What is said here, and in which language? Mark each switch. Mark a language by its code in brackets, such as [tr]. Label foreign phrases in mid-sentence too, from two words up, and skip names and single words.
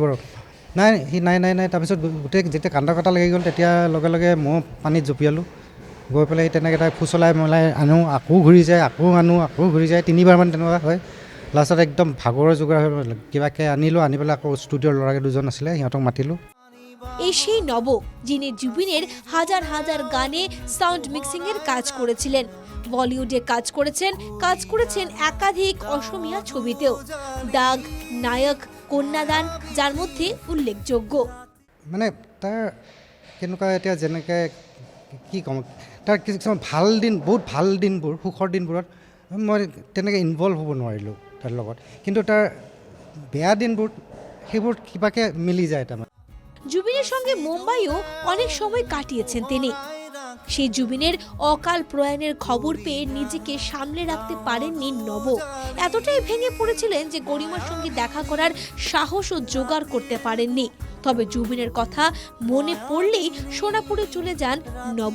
[as] নাই সি নাই। তাৰপিছত গোটেই যেতিয়া কান্দা কটা লাগি গ'ল, তেতিয়া লগে লগে মই পানীত জঁপিয়ালোঁ। গৈ পেলাই তেনেকৈ তাক ফুচলাই মেলাই আনো, আকৌ ঘূৰি যায়, আকৌ আনো, আকৌ ঘূৰি যায়। 3বাৰমান তেনেকুৱা হয়। লাষ্টত একদম ভাগৰৰ যোগাৰ হৈ কিবাকৈ আনিলোঁ। আনি পেলাই আকৌ ষ্টুডিঅ'ৰ ল'ৰাকে দুজন আছিলে, সিহঁতক মাতিলোঁ। [bn] এই সেই নব, যিনি জুবিনের হাজার হাজার গানে সাউন্ড মিক্সিং এর কাজ করেছিলেন। বলিউডে কাজ করেছেন একাধিক অসমীয়া ছবিতেও। দাগ, নায়ক, কন্যাদান যার মধ্যে উল্লেখযোগ্য। [as] মানে তাৰ কেনেকুৱা, এতিয়া যেনেকৈ কি ক'ম, তাৰ কিছুমান বহুত ভাল দিনবোৰ, সুখৰ দিনবোৰত মই তেনেকৈ ইনভলভ হ'ব নোৱাৰিলোঁ তাৰ লগত। কিন্তু তাৰ বেয়া দিনবোৰ, সেইবোৰ কিবাকৈ মিলি যায়। তাৰমানে [bn] জুবিনের সঙ্গে মুম্বাইও অনেক সময় কাটিয়েছেন তিনি। সেই জুবিনের অকাল প্রয়াণের খবর পেয়ে নিজেকে সামলে রাখতে পারেননি নব। এতটাই ভেঙে পড়েছিলেন যে গরিমার সঙ্গে দেখা করার সাহস ও জোগাড় করতে পারেননি। তবে জুবিনের কথা মনে পড়লেই সোনাপুরে চলে যান নব।